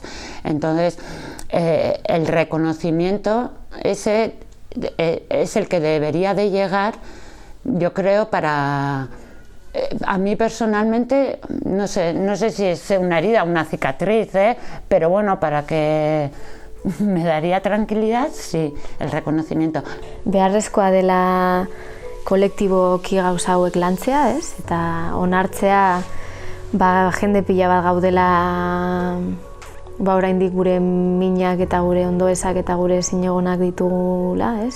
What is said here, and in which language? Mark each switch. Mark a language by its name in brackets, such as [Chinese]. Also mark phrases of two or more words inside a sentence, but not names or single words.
[Spanish] Entonces, el reconocimiento ese es el que debería de llegar, yo creo, para... A mí personalmente, no sé si es una herida, una cicatriz, pero bueno, para que me daría tranquilidad, sí, el reconocimiento. [Basque] Beharrezkoa dela kolektiboki gauza hauek lantzea, ez? Eta onartzea jende pila bat gaudela oraindik gure minak eta gure ondoezak eta gure zinegonak ditugula, ez?